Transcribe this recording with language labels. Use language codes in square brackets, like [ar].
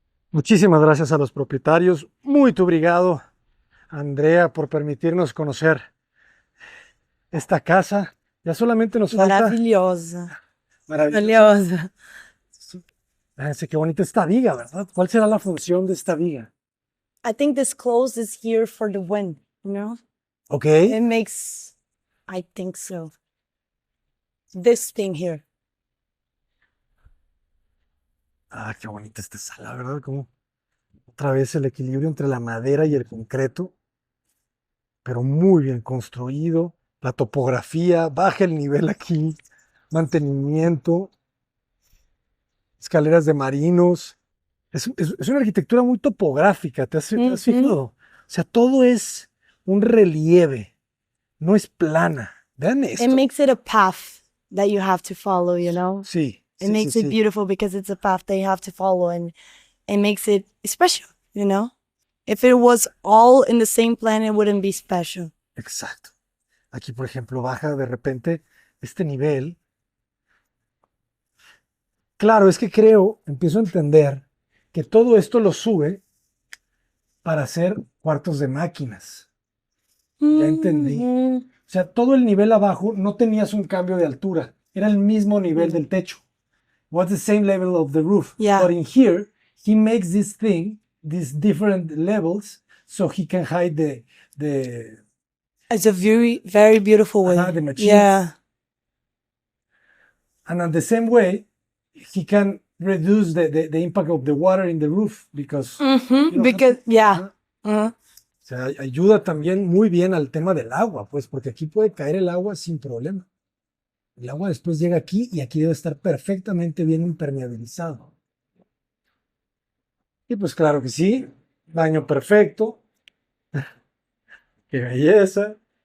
[es] Muchísimas gracias a los propietarios. Muy obrigado, Andrea, por permitirnos conocer esta casa. Ya solamente nos falta... [pt] Maravilhosa. [es] Maravilloso. [pt] Maravilhosa. [es] Fíjense qué bonita esta viga, ¿verdad? ¿Cuál será la función de esta viga? [en] I think this close is here for the wind, you know? Ok. It makes, I think so. This thing here. [es] Ah, qué bonita esta sala, ¿verdad? Como otra vez el equilibrio entre la madera y el concreto, pero muy bien construido. La topografía, baja el nivel aquí, mantenimiento, escaleras de marinos. Es una arquitectura muy topográfica, ¿te has fijado? O sea, todo es un relieve, no es plana. Vean [en] It [es] esto. [en] makes it a path that you have to follow, you know? [es] Sí, [en] It [es] sí, [en] makes [es] sí, [en] it [es] sí. [en] beautiful because it's a path that you have to follow and it makes it special, you know? If it was all in the same plan, it wouldn't be special. [es] Exacto. Aquí, por ejemplo, baja de repente este nivel. Claro, es que empiezo a entender que todo esto lo sube para hacer cuartos de máquinas. Ya entendí. Mhm. O sea, todo el nivel abajo no tenías un cambio de altura. Era el mismo nivel del techo. [en] Was the same level of the roof. Yeah. But in here, he makes this thing, these different levels, so he can hide the It's a very, very beautiful way. the machines. Yeah. And in the same way, he can reduce the impact of the water in the roof because you don't have Because, to- yeah. Ajá. Uh-huh. [es] O sea, ayuda también muy bien al tema del agua, pues, porque aquí puede caer el agua sin problema. El agua después llega aquí y aquí debe estar perfectamente bien impermeabilizado. Y pues claro que sí, baño perfecto. ¡Qué belleza!